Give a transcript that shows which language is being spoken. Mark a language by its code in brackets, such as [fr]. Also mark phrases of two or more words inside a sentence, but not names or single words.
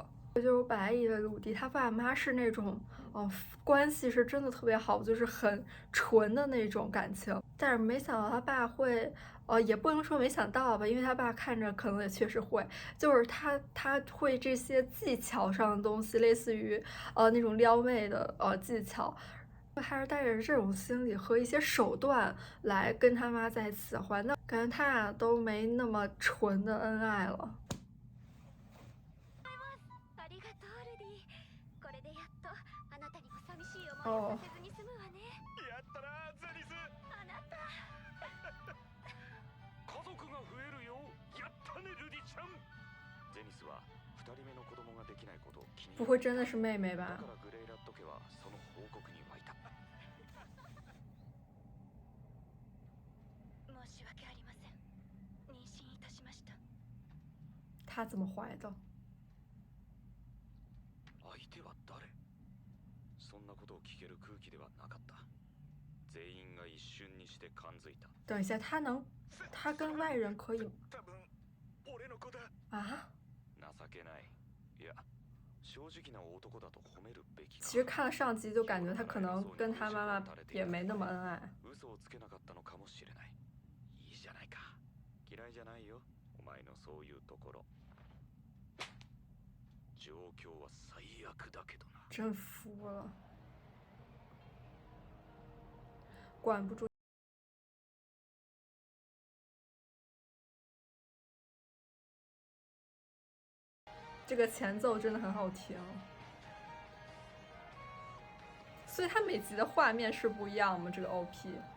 [zh] 就是我本来以为鲁迪他爸妈是那种，关系是真的特别好，就是很纯的那种感情，但是没想到他爸会，也不能说没想到吧，因为他爸看着可能也确实会，就是他会这些技巧上的东西，类似于那种撩妹的技巧。还是带着这种心理和一些手段来跟他妈在一起的话，那感觉他俩都没那么纯的恩爱了。 [ja] ありがとうルディ。これでやっとあなたにも寂しい思いをさせずに済むわね。やったなゼニス。あなた家族が増えるよ。やったねルディちゃん。ゼニスは2人目の子供ができないことを気に [zh] 不会真的是妹妹吧？ [ja] だからグレイラッド家はその報告に沸いた。申し訳ありません。妊娠いたしました。 [zh] 他怎么怀的？ [ja] 相手は誰？そんなことを聞ける空気ではなかった。全員が一瞬にして感づいた。 [zh] 等一下，他跟外人可以 [ja] 多分俺の子だ。啊？情けない。いや、正直な男だと褒めるべき。 [zh] 其实看了上集就感觉他可能跟他妈妈也没那么恩愛。 [ja] 嘘をつけなかったのかもしれない。いいじゃないか。嫌いじゃないよ。お前のそういうところ。状況は最悪だけどな。 [zh] 真服了，管不住。这个前奏真的很好听，所以它每集的画面是不一样吗？这个 OP。